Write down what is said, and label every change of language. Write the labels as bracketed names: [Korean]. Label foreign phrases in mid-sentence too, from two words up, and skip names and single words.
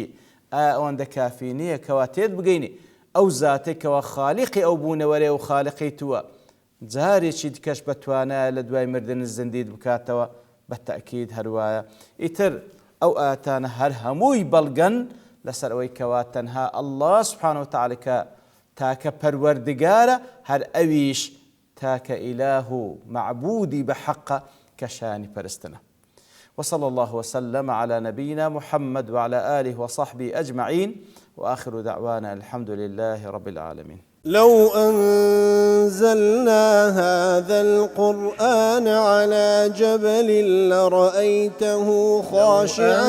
[Central Kurdish] ئەوەندە کافی نییە کەوا تێت بگەینی ئەو زاتێکەوە خالیقی ئەو بوونەوەرێ و خالیقی تووە جارێکی دیکەش بەتوانایە لە دوای مردن زندیت بکاتەوە بە تەئکید هەروایە. ئیتر ئەو ئاتانە هەر هەمووی بەڵگەن لەسەر ئەوەی کەوا تەنها ئەڵڵا [Arabic] سوبحانەه وتەعالا [Central Kurdish] کە تاکە پەروەردگارە هەر ئەویش تاکە ئیلاه و معبودی بە حەقە کە شایانی پەرستنە. [Arabic] وصلى الله وسلم على نبينا محمد وعلى آله وصحبه أجمعين وآخر دعوانا الحمد لله رب العالمين. لو أنزلنا هذا القرآن على جبل لرأيته خاشعا